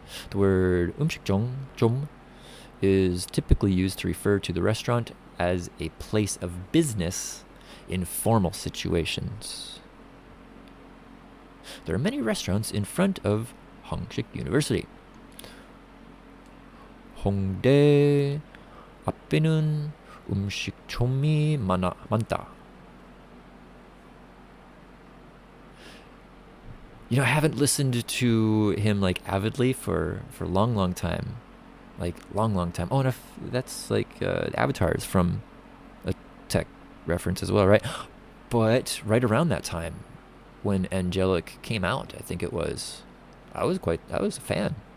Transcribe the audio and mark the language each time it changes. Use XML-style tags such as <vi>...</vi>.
<en>The word 음식점 is typically used to refer to the restaurant as a place of business in formal situations. There are many restaurants in front of Hongik University.</en> <ko>홍대 앞에는 음식점이 많다.</ko> <en>You know, I haven't listened to him like avidly for a long time. Like long time. Oh, and that's like avatars from a tech reference as well, right? But right around that time when Angelic came out, I think it was, I was a fan.</en>